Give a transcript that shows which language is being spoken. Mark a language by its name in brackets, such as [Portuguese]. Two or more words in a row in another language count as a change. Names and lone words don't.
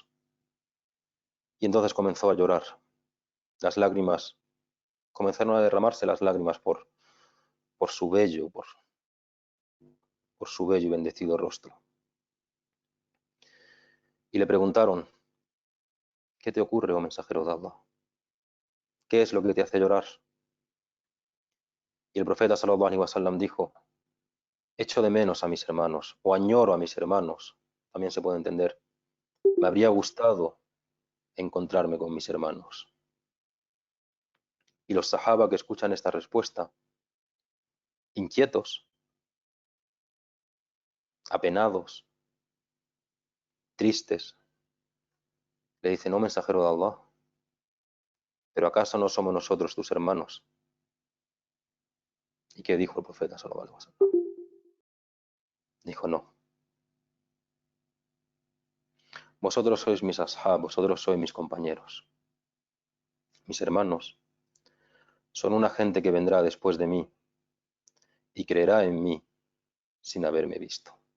[Spanish] Y entonces comenzó a llorar. Las lágrimas, comenzaron a derramarse las lágrimas por su bello, por su bello y bendecido rostro. Y le preguntaron: ¿qué te ocurre, oh mensajero de Allah? ¿Qué es lo que te hace llorar? Y el profeta [Arabic] صلى الله عليه وسلم [Spanish] dijo: echo de menos a mis hermanos, o añoro a mis hermanos, también se puede entender. Me habría gustado encontrarme con mis hermanos. Y los sahaba que escuchan esta respuesta, inquietos, apenados, tristes, le dicen: oh mensajero de Allah, ¿pero acaso no somos nosotros tus hermanos? ¿Y qué dijo el profeta [Arabic] صلى الله عليه وسلم? [Spanish] Dijo: no. Vosotros sois mis ashab, vosotros sois mis compañeros. Mis hermanos son una gente que vendrá después de mí y creerá en mí sin haberme visto.